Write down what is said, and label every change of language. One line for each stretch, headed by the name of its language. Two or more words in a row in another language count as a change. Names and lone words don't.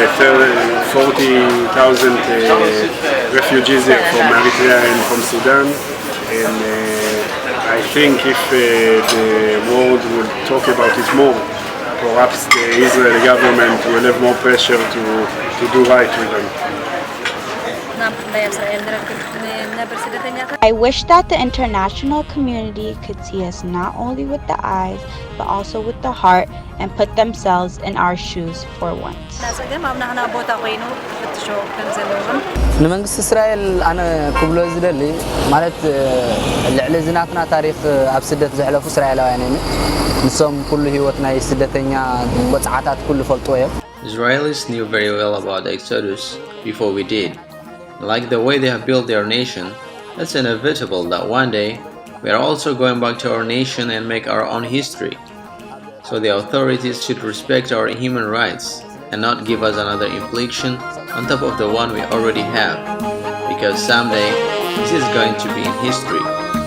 English: 40,000 refugees here from Eritrea and from Sudan, and I think if the world would talk about it more, perhaps the Israeli government will have more pressure to do right with them. I wish that the international community could see us not only with the eyes, but also with the heart, and put themselves in our shoes for once.
Tigrinya: ንመንግስቲ እስራኤል ኣነ ክብሎ ዝደሊ ማለት ልዕሊ ዝናትና ታሪክ ኣብ ስደት ዘሕለፉ እስራኤላውያን እዮም ንሶም ኩሉ ህይወት ናይ ስደተኛ ወጻዓታት ኩሉ ፈልጦ እዮም
English: Israelis knew very well about the Exodus before we did. Like the way they have built their nation, it's inevitable that one day we are also going back to our nation and make our own history. So the authorities should respect our human rights and not give us another infliction on top of the one we already have, because someday this is going to be in history.